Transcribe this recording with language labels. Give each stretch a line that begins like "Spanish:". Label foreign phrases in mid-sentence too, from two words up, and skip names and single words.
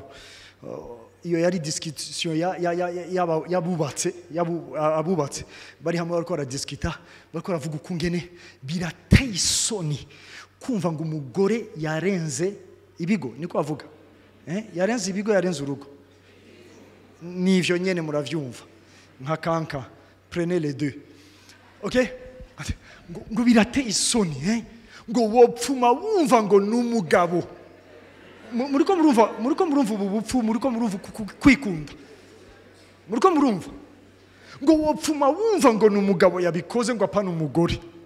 Rundi: Iyo yari discussion yabubatse abubatse bari hamwe bariko baradiskita, bariko baravuga ukungene birateye isoni kumva ngo umugore yarenze ibigo, niko avuga yarenze ibigo, yarenze urugo. Nivyo nyene muravyumva nka kanka,
French: prenez les deux.
Rundi: Okay, ngo birateye isoni ngo wopfuma wumva ngo n'umugabo. Muriko murumva ubu bupfu, muriko murumva kwikunda, muriko murumva ngo wopfuma wumva ngo n'umugabo yabikoze ngo apana umugore.